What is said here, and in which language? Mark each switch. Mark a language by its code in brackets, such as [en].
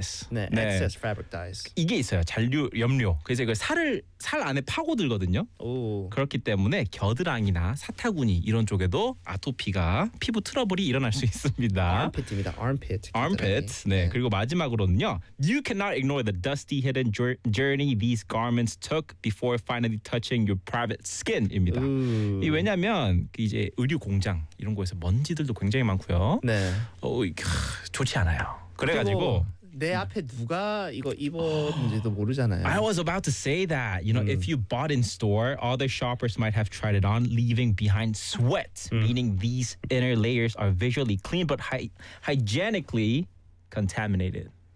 [ko] 네, [en] 네. excess fabric dyes. [ko] 이게 있어요. 잔류 염료. 그래서 이거 살 안에 파고들거든요. 오. 그렇기 때문에 겨드랑이나 사타구니 이런 쪽에도 아토피가 피부 트러블이 일어날 수 있습니다. Armpit입니다. 네. 네. 그리고 마지막으로는요. [en] You cannot ignore the dusty hidden journey these garments took before finally touching your private skin입니다. [ko] 이 왜냐면 이제 의류 공장 이런 곳에서 먼지들도 굉장히 많고요. 네. 좋지 않아요. 그래가지고 내 앞에 누가 이거 입었는지도 모르잖아요. [en] I was about to say that. You know, if you bought in store, other shoppers might have tried it on, leaving behind sweat, meaning these inner layers are visually clean but hygienically contaminated.